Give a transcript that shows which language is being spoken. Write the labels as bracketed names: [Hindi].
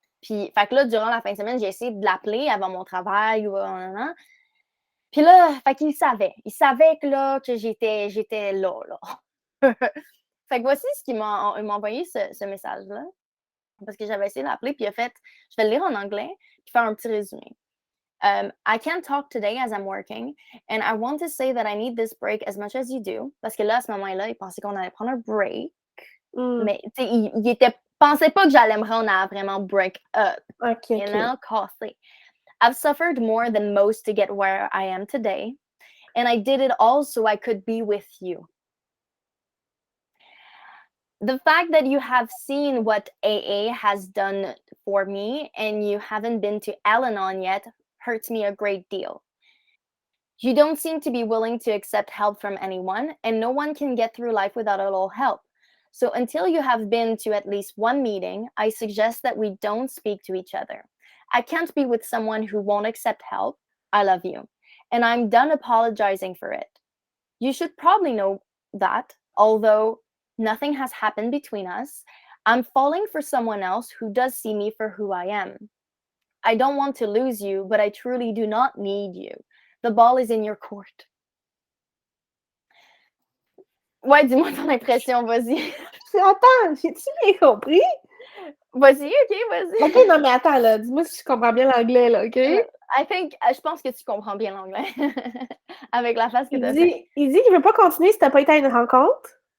[French] Puis, fait que là, durant la fin de semaine, j'ai essayé de l'appeler avant mon travail. Puis là, fait qu'il savait. Il savait que là, que j'étais là. Fait que voici ce qu'il m'a envoyé, ce message-là. parce que j'avais essayé de l'appeler, puis il a fait, je vais le lire en anglais, puis faire un petit résumé. [English] I can't talk today as I'm working, and I want to say that I need this break as much as you do. [French] Parce que là, à ce moment-là, il pensait qu'on allait prendre un break, mais tu sais, pensait pas que j'allais me rendre à vraiment break up, OK, [English] you OK. know, costly. I've suffered more than most to get where I am today, and I did it all so I could be with you. The fact that you have seen what AA has done for me and you haven't been to Al-Anon yet hurts me a great deal. You don't seem to be willing to accept help from anyone, and no one can get through life without a little help. So, until you have been to at least one meeting, I suggest that we don't speak to each other. I can't be with someone who won't accept help. I love you, and I'm done apologizing for it. You should probably know that, although nothing has happened between us, I'm falling for someone else who does see me for who I am. I don't want to lose you, but I truly do not need you. The ball is in your court. [French] Ouais, dis-moi ton impression, vas-y. Attends, j'ai-tu bien compris? Vas-y, OK, vas-y. OK, non, mais attends, là, dis-moi si je comprends bien l'anglais, là, OK? Je pense que tu comprends bien l'anglais. Avec la face que tu as faite. Il dit qu'il veut pas continuer si t'as pas été à une rencontre